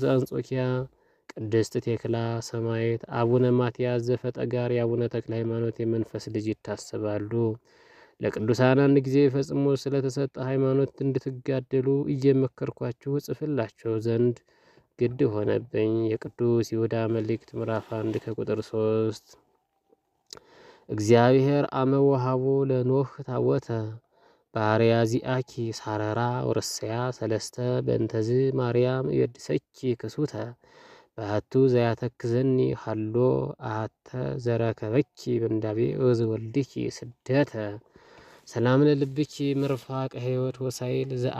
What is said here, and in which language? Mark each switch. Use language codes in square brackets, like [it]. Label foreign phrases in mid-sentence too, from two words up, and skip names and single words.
[am] ዘአንጾኪያ፣ ቅድስት ቴክላ ሰማዕት፣ አቡነ ማትያስ ዘፈጠጋር፣ የአቡነ ተክለ ሃይማኖት የመንፈስ ልጅ ይታሰባሉ። ለቅዱሳን አንድ ጊዜ ፈጽሞ ስለተሰጠ ሃይማኖት እንድትጋደሉ እየመከርኳችሁ እጽፍላቸው ዘንድ ግድ ሆነብኝ። የቅዱስ ይሁዳ መልእክት ምዕራፍ 1 ከቁጥር 3 [gez] እግዚአብሔር አመ ወሀቦ ለኖህ ታቦተ ባርያ ዚአኪ ሳረራ ወረስያ ሰለስተ በእንተዝ ማርያም የድሰኪ ክሱተ በአቱ ዘያተክዘኒ ሃሎ አተ ዘረከበኪ በንዳቤ ወልድኪ ስደተ ሰላም ለልብኪ ምርፋቅ ሕይወት ወሳይል